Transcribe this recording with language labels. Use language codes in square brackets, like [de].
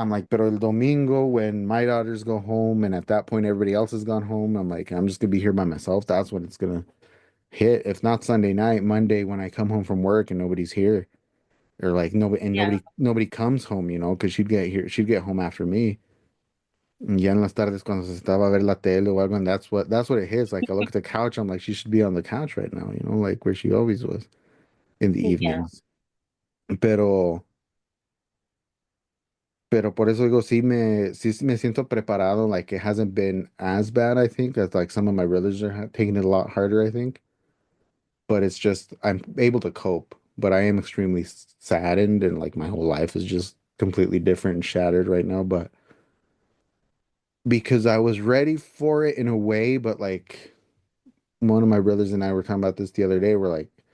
[en] I'm like, pero el domingo when my daughters go home and at that point everybody else has gone home, I'm like, I'm just gonna be here by myself. That's when it's gonna hit. If not Sunday night, Monday when I come home from work and nobody's here. Or like Yeah. nobody comes home, because she'd get home after me. [es] Y ya en las tardes cuando se estaba a ver la tele o algo, and that's what it hits. [en] Like I look at the couch, I'm like, she should be on the couch right now, like where she always was in the Yeah. evenings. [es] Pero, pero por eso digo, sí me siento preparado. [en] Like it hasn't been as bad, I think, as like some of my brothers are taking it a lot harder, I think. But it's just I'm able to cope. But I am extremely saddened, and like my whole life is just completely different and shattered right now. But because I was ready for it in a way, but like one of my brothers and I were talking about this the other day. We're like,